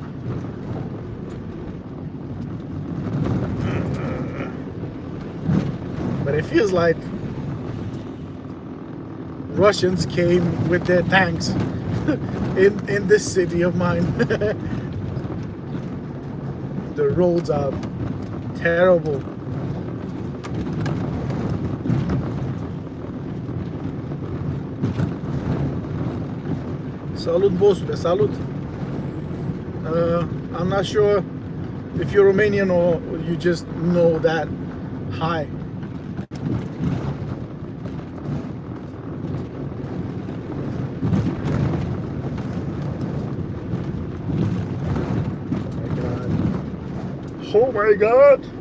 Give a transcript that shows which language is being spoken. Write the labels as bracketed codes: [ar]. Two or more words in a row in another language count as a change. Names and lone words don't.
[en] But it feels like Russians came with their tanks in this city of mine. The roads are terrible. [ro] Salut, bossule, salut. [en] I'm not sure if you're Romanian or you just know that. Hi. Oh my god.